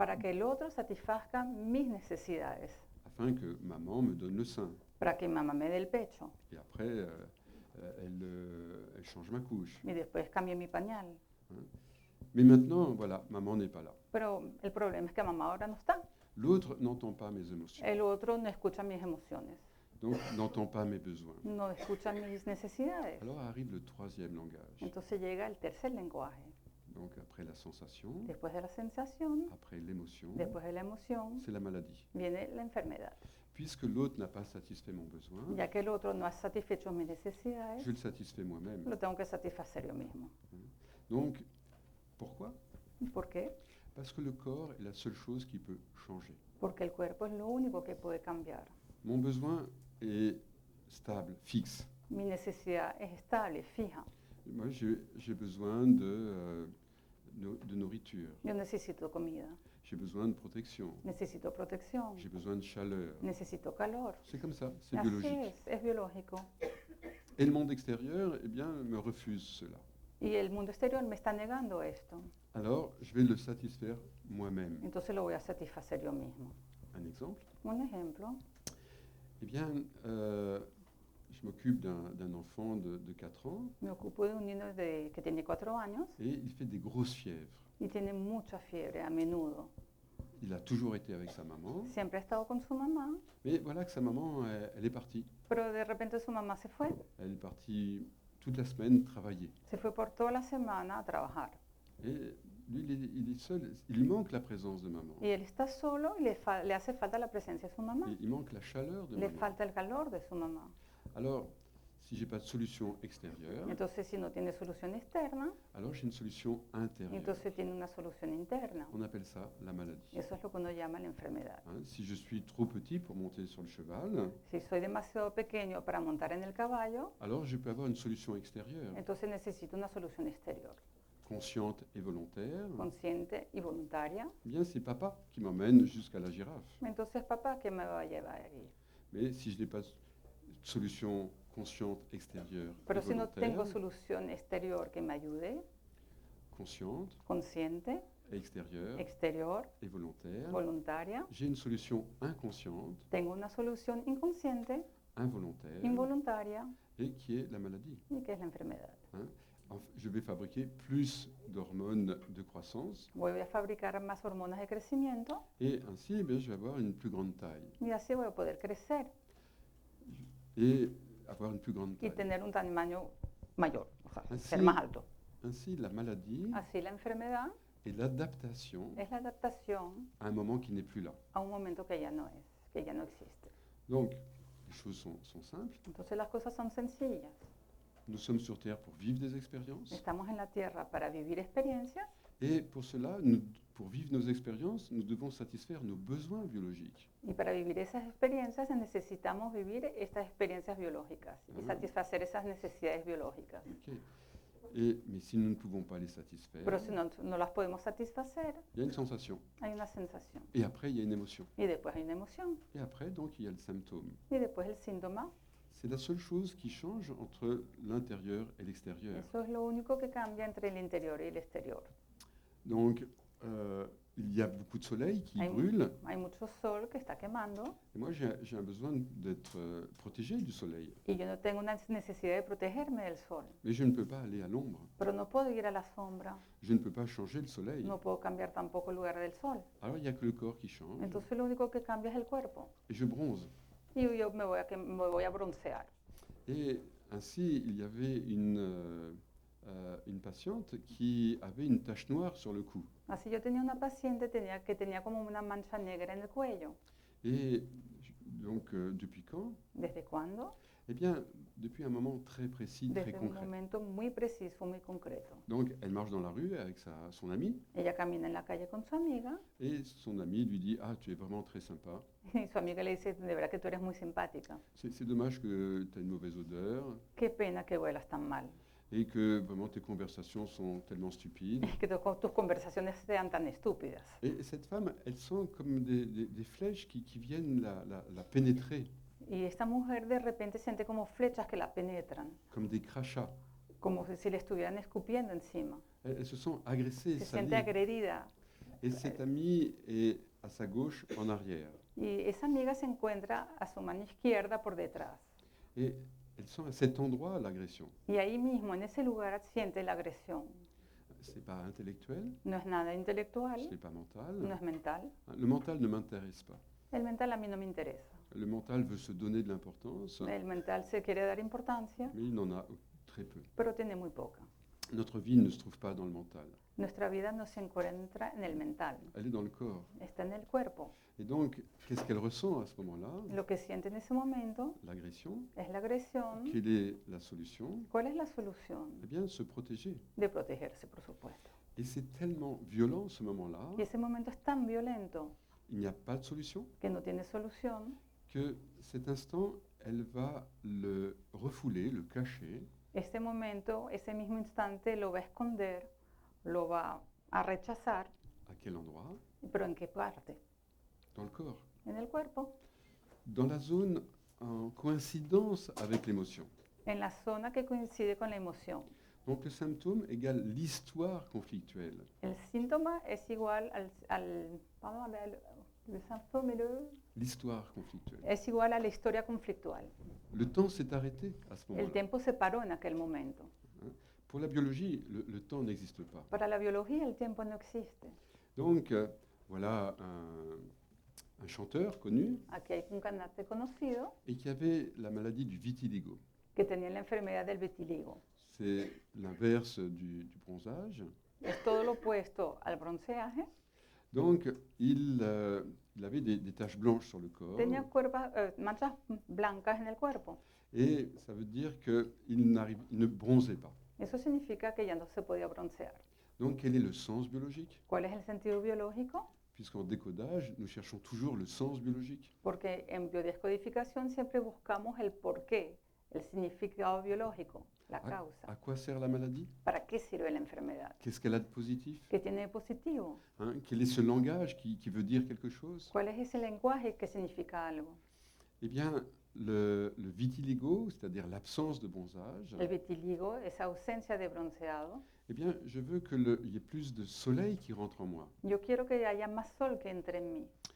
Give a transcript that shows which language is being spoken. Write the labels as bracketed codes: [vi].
[es] para que el otro satisfazca mis necesidades, [fr] afin que maman me donne le sein. [es] para que mamá me dé el pecho [fr] Et après, elle change ma couche. [es] y después cambie mi pañal. [fr] Mais maintenant, voilà, maman n'est pas là. [es] Pero el problema es que mamá ahora no está. [fr] L'autre n'entend pas mes émotions, [es] El otro no escucha mis emociones, [fr] donc n'entend pas mes besoins. [es] no escucha mis necesidades. [fr] Alors arrive le troisième langage. [es] Entonces llega el tercer lenguaje. [fr] Donc après la sensation, [es] Después de la sensación, [fr] après l'émotion, [es] después de la emoción, [fr] c'est la maladie. [es] viene la enfermedad. [fr] Puisque l'autre n'a pas satisfait mon besoin, [es] Ya que el otro no ha satisfecho mis necesidades, [fr] je le satisfais moi-même. [es] lo tengo que satisfacer yo mismo. [fr] Donc, pourquoi? [es] ¿Por qué? [fr] Parce que le corps est la seule chose qui peut changer. [es] Porque el cuerpo es lo único que puede cambiar. [fr] Mon besoin est stable, fixe. [es] Mi necesidad es estable, fija. [fr] Moi, j'ai besoin de nourriture, [es] Yo necesito comida, [fr] j'ai besoin de protection, [es] necesito protección, [fr] j'ai besoin de chaleur. [es] necesito calor. [fr] C'est comme ça, c'est [es] Así [fr] biologique. [es] es biológico. [fr] Et le monde extérieur, eh bien, me refuse cela. [es] Y el mundo exterior me está negando esto. [fr] Alors, je vais le satisfaire moi-même. [es] Entonces lo voy a satisfacer yo mismo. [fr] Un exemple? [es] Un ejemplo, [fr] Eh bien, je m'occupe d'un enfant de 4 ans [es] me ocupo de un niño que tiene 4 años [fr] et il fait des grosses fièvres. [es] y tiene mucha fiebre a menudo. [fr] Il a toujours été avec sa maman, [es] Siempre ha estado con su mamá, [fr] mais voilà que sa maman, elle est partie. [es] pero de repente su mamá se fue. [fr] Elle est partie toute la semaine travailler. [es] Se fue por toda la semana a trabajar. [fr] Et lui, il est seul, il lui manque la présence de maman. [es] Y él está solo y le hace falta la presencia de su mamá. [fr] Il manque la chaleur de [es] Le [fr] maman. [es] falta el calor de su mamá. [fr] Alors, Si j'ai pas de solution extérieure, [es] Entonces, si no tiene solución externa, [fr] alors j'ai une solution intérieure. [es] entonces tiene una solución interna. [fr] On appelle ça la maladie. [es] Eso es lo que uno llama la enfermedad. [fr] Hein, si je suis trop petit pour monter sur le cheval, [es] Si soy demasiado pequeño para montar en el caballo, [fr] alors je peux avoir une solution extérieure, [es] entonces necesito una solución exterior, [fr] consciente et volontaire. [es] consciente y voluntaria. [fr] Eh bien, c'est papa qui m'emmène jusqu'à la girafe. [es] Entonces, papá, ¿qué me va a llevar ahí? [fr] Mais si je n'ai pas de solution consciente extérieure et [es] Pero si no [fr] volontaire, [es] tengo solución exterior que me ayude, [fr] consciente, [es] consciente, [fr] extérieure [es] exterior, [fr] et volontaire, [es] voluntaria, [fr] j'ai une solution inconsciente, [es] tengo una solución inconsciente, [fr] involontaire, [es] involuntaria, [fr] et qui est la maladie. [es] y que es la enfermedad. [fr] Je vais fabriquer plus d'hormones de croissance [es] Voy a fabricar más hormonas de crecimiento [fr] et ainsi, eh bien, je vais avoir une plus grande taille. [es] y así voy a poder crecer [fr] Et avoir une plus grande [es] y [fr] taille. [es] tener un tamaño mayor, o sea, Así, ser más alto. [fr] ainsi, la maladie [es] Así la enfermedad [fr] est l'adaptation [es] es la adaptación [fr] à un moment qui n'est plus là. [es] a un momento que ya no es, que ya no existe. [fr] Donc, les choses sont simples. [es] Entonces las cosas son sencillas. [fr] Nous sommes sur Terre pour vivre des expériences. [es] Estamos en la tierra para vivir experiencias [fr] Et pour cela, pour vivre nos expériences, nous devons satisfaire nos besoins biologiques. [es] y para vivir esas experiencias necesitamos vivir estas experiencias biológicas y satisfacer esas necesidades biológicas. Ok. [fr] Mais si nous ne pouvons pas les satisfaire, [es] Pero si no las podemos satisfacer, [fr] il y a une sensation. [es] hay una sensación. [fr] Et après, il y a une émotion. [es] Y después hay una emoción. [fr] Et après, donc, il y a le symptôme. [es] Y después el síntoma. [fr] C'est la seule chose qui change entre l'intérieur et l'extérieur. [es] Eso es lo único que cambia entre el interior y el exterior. [fr] Donc, il y a beaucoup de soleil qui brûle. [es] Hay mucho sol que está quemando [fr] Et moi, j'ai un besoin d'être protégé du soleil. [es] y yo no tengo una necesidad de protegerme del sol. [fr] Mais je ne peux pas aller à l'ombre. [es] Pero no puedo ir a la sombra, [fr] Je ne peux pas changer le soleil. [es] no puedo cambiar tampoco el lugar del sol. [fr] Alors, il n'y a que le corps qui change. [es] Entonces lo único que cambia es el cuerpo. [fr] Et je bronze. [es] Y yo me voy a broncear. [fr] Et ainsi, il y avait une patiente qui avait une tache noire sur le cou. [es] Así yo tenía una paciente que tenía como una mancha negra en el cuello. [fr] Et donc, depuis quand? [es] ¿Desde cuándo? [fr] Eh bien, depuis un moment très précis, très [es] Desde un [fr] concret. [es] momento muy preciso, muy concreto. [fr] Donc, elle marche dans la rue avec son ami, [es] Ella camina en la calle con su amiga [fr] et son ami lui dit « Ah, tu es vraiment très sympa. [es] y su amiga le dice, de verdad que tú eres muy simpática. [fr] C'est dommage que tu as une mauvaise odeur [es] Qué pena que huelas tan mal. [fr] et que vraiment tes conversations sont tellement stupides. [es] Que tus conversaciones sean tan estúpidas. » [fr] Et cette femme, elle sent comme des flèches qui viennent la pénétrer, [es] Y esta mujer de repente siente como flechas que la penetran, [fr] comme des crachats. [es] como si le estuvieran escupiendo encima. [fr] Elle se sent agressée, [es] Se siente [fr] salie. [es] agredida. [fr] Et cette amie est à sa gauche, en arrière. [es] Y esa amiga se encuentra a su mano izquierda por detrás. [fr] Et elle sent à cet endroit l'agression. [es] Y ahí mismo, en ese lugar, siente la agresión. [fr] Ce n'est pas intellectuel, [es] No es nada [fr] ce [es] intelectual, [fr] n'est pas mental. [es] no es mental. [fr] Le mental ne m'intéresse pas. [es] El mental a mí no me interesa. [fr] Le mental veut se donner de l'importance, [es] El mental se quiere dar importancia, [fr] mais il n'en a très peu. [es] pero tiene muy poca. [fr] Notre vie ne se trouve pas dans le mental. [es] Nuestra vida no se encuentra en el mental, [fr] Elle est dans le corps. [es] está en el cuerpo. [fr] Et donc, qu'est-ce qu'elle ressent à ce moment-là? [es] Lo que siente en ese momento [fr] L'agression. [es] es la agresión. [fr] Quelle est la solution? [es] ¿Cuál es la solución? [fr] Eh bien, se protéger. [es] De protegerse, por supuesto. [fr] Et c'est tellement violent ce moment-là, [es] Y ese momento es tan violento [fr] il n'y a pas de solution, [es] que no tiene solución, [fr] que cet instant, elle va le refouler, le cacher, [es] este momento, ese mismo instante lo va a esconder, lo va a rechazar, [fr] à quel endroit? [es] pero ¿en qué parte? [fr] Dans le corps. [es] En el cuerpo, [fr] Dans la zone en coïncidence avec l'émotion. [es] en la zona que coincide con la emoción. [fr] Donc le symptôme égale l'histoire conflictuelle. [es] El síntoma es igual vamos a ver, [fr] le symptôme L'histoire conflictuelle. [es] es igual a la historia conflictual. [fr] Le temps s'est arrêté à ce [es] El [fr] moment-là. [es] tiempo se paró en aquel momento. Hein. [fr] Pour la biologie, le temps n'existe pas. [es] Para la biología el tiempo no existe. [fr] Donc voilà un chanteur connu [es] Aquí hay un cantante conocido [fr] et qui avait la maladie du vitiligo. [es] que tenía la enfermedad del vitiligo. [fr] C'est l'inverse du bronzage. [es] Es todo lo opuesto al bronceaje. [fr] Donc il il avait des taches blanches sur le corps. [es] tenía manchas blancas en el cuerpo. [fr] Et ça veut dire qu'il ne bronzait pas. [es] Eso significa que ya no se podía broncear. [fr] Donc, quel est le sens biologique? [es] ¿Cuál es el sentido biológico? [fr] Puisqu'en décodage, nous cherchons toujours le sens biologique. [es] Porque en biodescodificación siempre buscamos el porqué, el significado biológico, la causa. [fr] À quoi sert la maladie? [es] ¿Para qué sirve la enfermedad? [fr] Qu'est-ce qu'elle a de positif? [es] ¿Qué tiene de positivo? [fr] Hein, quel est ce langage qui veut dire quelque chose? [es] ¿Cuál es ese lenguaje que significa algo? [fr] Eh bien, le vitiligo, c'est-à-dire l'absence de bronzage, [es] El vitiligo, esa ausencia de bronceado. [fr] eh bien, je veux qu'il y ait plus de soleil qui rentre en moi. [es] Yo quiero que haya más sol que entre en mí.